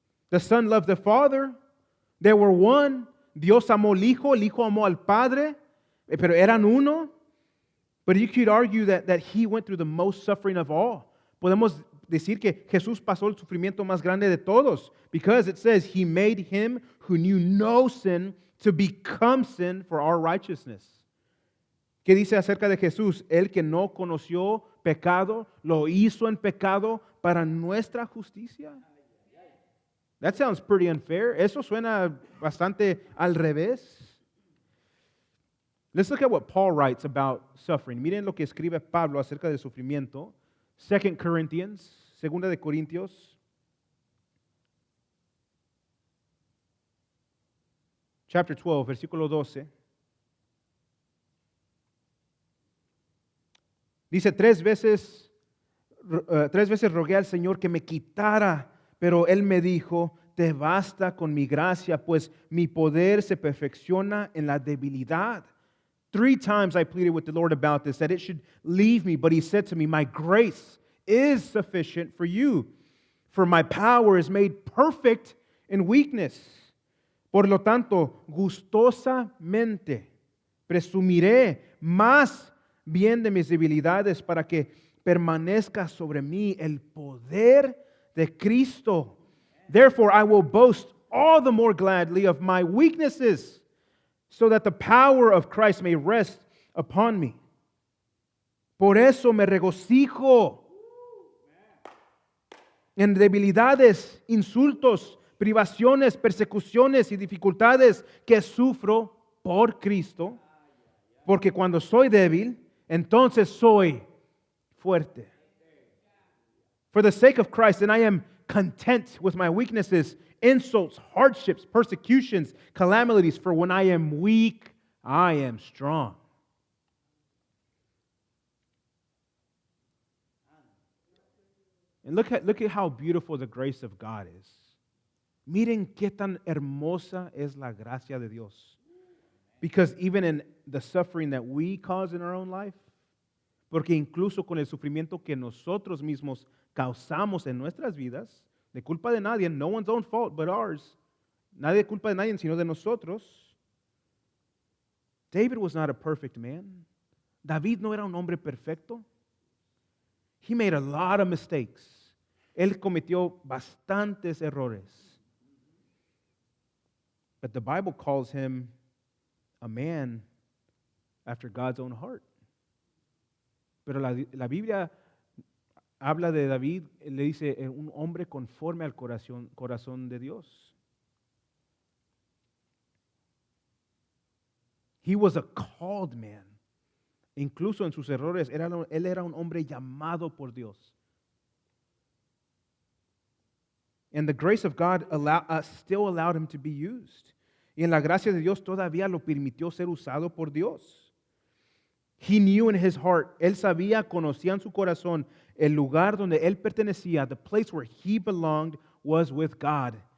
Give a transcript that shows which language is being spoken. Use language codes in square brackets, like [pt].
[en] The Son loved the Father. They were one. [es] Dios amó al Hijo. El Hijo amó al Padre. Pero eran uno. [en] But you could argue that He went through the most suffering of all. [es] Podemos decir que Jesús pasó el sufrimiento más grande de todos. [en] Because it says, He made Him who knew no sin to become sin for our righteousness. [es] ¿Qué dice acerca de Jesús? El que no conoció pecado, lo hizo en pecado para nuestra justicia. [en] That sounds pretty unfair. [es] Eso suena bastante al revés. [en] Let's look at what Paul writes about suffering. [es] Miren lo que escribe Pablo acerca del sufrimiento. 2 Corinthians, 2 de Corintios. [en] Chapter 12, versículo 12. [es] Dice, tres veces rogué al Señor que me quitara, pero Él me dijo, te basta con mi gracia, pues mi poder se perfecciona en la debilidad. [en] 3 times I pleaded with the Lord about this, that it should leave me, but He said to me, my grace is sufficient for you, for my power is made perfect in weakness. [es] Por lo tanto, gustosamente presumiré más bien de mis debilidades para que permanezca sobre mí el poder de Cristo. [en] Therefore, I will boast all the more gladly of my weaknesses, so that the power of Christ may rest upon me. [es] Por eso me regocijo en debilidades, insultos, privaciones, persecuciones y dificultades que sufro por Cristo, porque cuando soy débil, entonces soy fuerte. [en] For the sake of Christ, and I am content with my weaknesses, insults, hardships, persecutions, calamities, for when I am weak, I am strong. And look at how beautiful the grace of God is. [es] Miren qué tan hermosa es la gracia de Dios. [en] Because even in the suffering that we cause in our own life, [es] porque incluso con el sufrimiento que nosotros mismos causamos en nuestras vidas, de culpa de nadie, [en] no one's own fault but ours, [es] nadie culpa de nadie sino de nosotros. [en] David was not a perfect man. [es] David no era un hombre perfecto. [en] He made a lot of mistakes. [es] Él cometió bastantes errores. [en] But the Bible calls him a man after God's own heart. [es] Pero la Biblia habla de David, le dice un hombre conforme al corazón de Dios. [en] He was a called man. [es] Incluso en sus errores, él era un hombre llamado por Dios. [en] And the grace of God still allowed him to be used. [es] Y en la gracia de Dios todavía lo permitió ser usado por Dios. [en] He knew in his heart, [es] él sabía, conocía en su corazón, el lugar donde él pertenecía, [en] the place where he belonged was with God.